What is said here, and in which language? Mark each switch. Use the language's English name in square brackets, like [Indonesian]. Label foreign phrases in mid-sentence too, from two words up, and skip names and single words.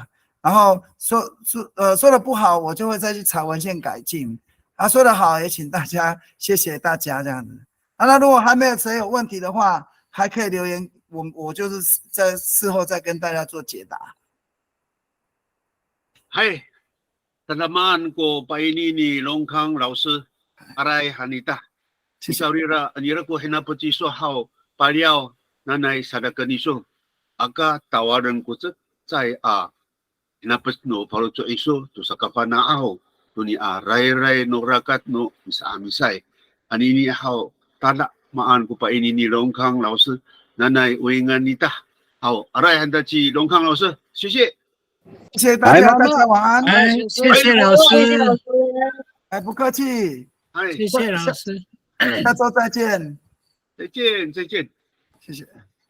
[Chinese] 然后说的不好，我就会再去查文献改进。说的好，也请大家谢谢大家这样子。那如果还没有谁有问题的话，还可以留言，我就是在事后再跟大家做解答。 [Amis] 嗨。Tanaman ko paini ni Longkang 老师 aray hanita. Isaurira anira ko hinapati so hao paliao nanay sadakaniso. Aga tawaran ko zai hinapat no palo to iso to sa kapana aho to ni ray no rakat no isa amisay. Anini hao tala maan ko paini ni Longkang 老师 nanay uingan nita. Hao aray handachi Longkang 老师，谢谢。 [Chinese] 谢谢大家，大家晚安。谢谢老师，不客气。谢谢老师，下周再见。再见，再见，谢谢。